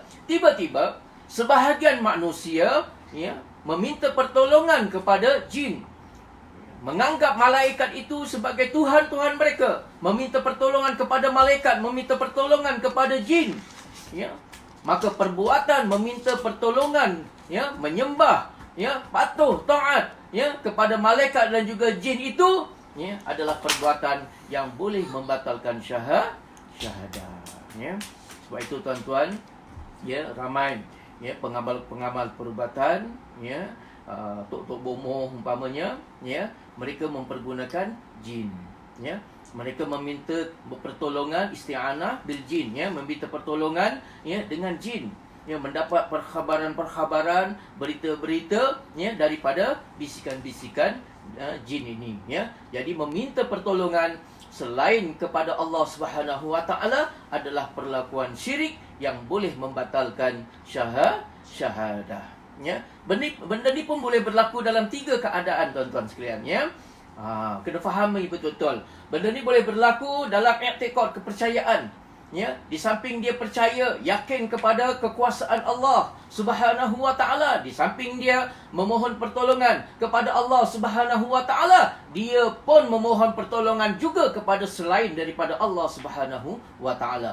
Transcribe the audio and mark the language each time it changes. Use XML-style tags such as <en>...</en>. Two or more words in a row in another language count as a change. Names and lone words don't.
<ms>Tiba-tiba sebahagian manusia ya meminta pertolongan kepada jin, menganggap malaikat itu sebagai tuhan-tuhan mereka, meminta pertolongan kepada malaikat, meminta pertolongan kepada jin ya. Maka perbuatan meminta pertolongan ya, menyembah ya, patuh taat ya kepada malaikat dan juga jin itu ya adalah perbuatan yang boleh membatalkan syahadah ya. Sebab itu tuan-tuan ya, ramai ya pengamal-pengamal perubatan ya, tok-tok bomoh umpamanya ya, mereka mempergunakan jin ya. Mereka meminta pertolongan,</ms> <ar>استعانة بالجن</ar> <ms>ya, meminta pertolongan ya dengan jin ya, mendapat perkhabaran-perkhabaran, berita-berita ya daripada bisikan-bisikan jin ini ya. Jadi meminta pertolongan selain kepada Allah</ms> <ar>سبحانه وتعالى</ar> <ms>adalah perlakuan syirik yang boleh membatalkan syahadah ya. Benda ni pun boleh berlaku dalam 3 keadaan tuan-tuan sekalian ya. Kena fahami betul-betul. Benda ni boleh berlaku dalam i'tiqad, kepercayaan ya. Di samping dia percaya, yakin kepada kekuasaan Allah</ms> <ar>سبحانه وتعالى,</ar> <ms>di samping dia memohon pertolongan kepada Allah</ms> <ar>سبحانه وتعالى,</ar> <ms>dia pun memohon pertolongan juga kepada selain daripada Allah</ms> <ar>سبحانه وتعالى.</ar>